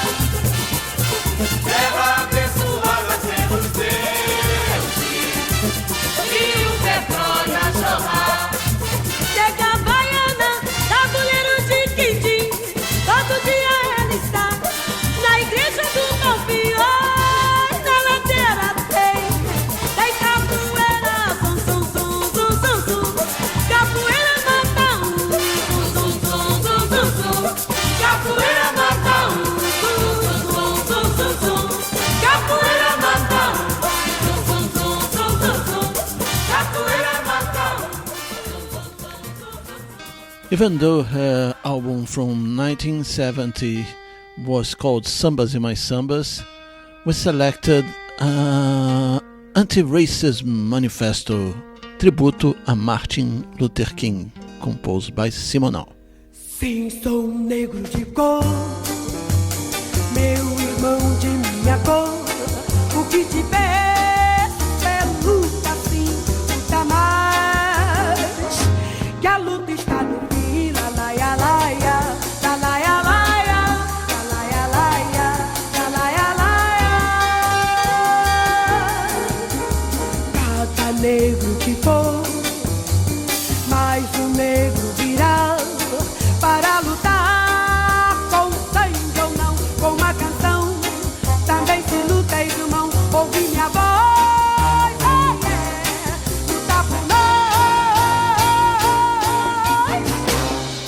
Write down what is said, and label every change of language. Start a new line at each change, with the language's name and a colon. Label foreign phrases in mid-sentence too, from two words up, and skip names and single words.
Portuguese: Terra abençoada pelos deuses e o petróleo a jorrar. Nega baiana, tabuleiro de quindim, todo dia ela está na igreja do Balbioi, na ladeira tem capoeira, zum, zum, zum, zum, zum, zum. Capoeira mata zum, zum, zum, zum, zum, zum. Capoeira mata zum, zum, zum, zum, zum. Capoeira mata zum, zum, zum, zum, zum. Capoeira mata.
English: Even though her album from 1970 was called Sambas in My Sambas, we selected Anti-Racism Manifesto,
Portuguese: tributo a Martin Luther King,
English: composed by Simonal.
Portuguese: Sim, sou um negro de cor, meu irmão de minha cor. O que te peço é luta, sim, luta mais. Que a luta está no fim, la laia laia, la laia laia, la laia laia, la laia laia. Cada negro que for, mais um negro virá para lutar com sangue ou não, com uma canção. Também se luta, irmão, ouvi minha voz, lutar por nós.